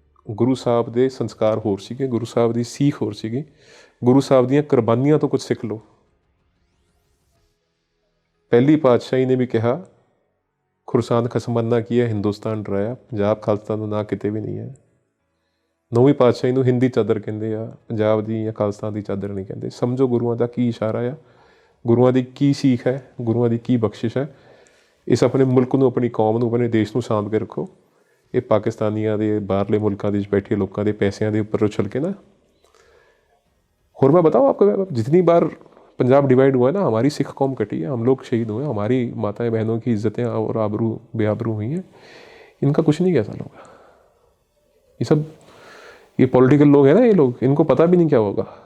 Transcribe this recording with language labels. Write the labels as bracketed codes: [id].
[pa] गुरु साहब दे संस्कार होर सीगे, गुरु साहब दी सीख होर सीगी, गुरु साहब दीयां कुर्बानियां तो कुछ सिख लो। पहली पातशाही ने भी कहा, खुरसान खसमन्ना किया, हिंदुस्तान डराया, पंजाब खालिस्तान ਦਾ ਨਾਂ किते भी नहीं है। 9ਵੀਂ ਪਾਤਸ਼ਾਹੀ ਨੂੰ ਹਿੰਦੀ ਚਾਦਰ ਕਹਿੰਦੇ ਆ, ਪੰਜਾਬ ਦੀ ਜਾਂ ਖਾਲਿਸਤਾਨ ਦੀ ਚਾਦਰ ਨਹੀਂ ਕਹਿੰਦੇ। ਸਮਝੋ ਗੁਰੂਆਂ ਦਾ ਕੀ ਇਸ਼ਾਰਾ ਆ, ਗੁਰੂਆਂ ਦੀ ਕੀ ਸੀਖ ਹੈ, ਗੁਰੂਆਂ ਦੀ ਕੀ ਬਖਸ਼ਿਸ਼ ਹੈ। ਇਸ ਆਪਣੇ ਮੁਲਕ ਨੂੰ, ਆਪਣੀ ਕੌਮ ਨੂੰ, ਆਪਣੇ ਦੇਸ਼ ਨੂੰ ਸਾਂਭ ਕੇ ਰੱਖੋ। ਇਹ ਪਾਕਿਸਤਾਨੀਆਂ ਦੇ, ਬਾਹਰਲੇ ਮੁਲਕਾਂ ਦੇ ਵਿੱਚ ਬੈਠੇ ਲੋਕਾਂ ਦੇ ਪੈਸਿਆਂ ਦੇ ਉੱਪਰ ਉਛਲ के ना। [hi] और मैं बताऊँ आपको, जितनी बार पंजाब डिवाइड हुआ है ना, हमारी सिख कौम कटी है, हम लोग शहीद हुए, हमारी माताएं बहनों की इज्जतें और आबरू बेआबरू हुई हैं। इनका कुछ नहीं कैसा होगा। ये सब ये पॉलिटिकल लोग हैं ना, ये लोग, इनको पता भी नहीं क्या होगा।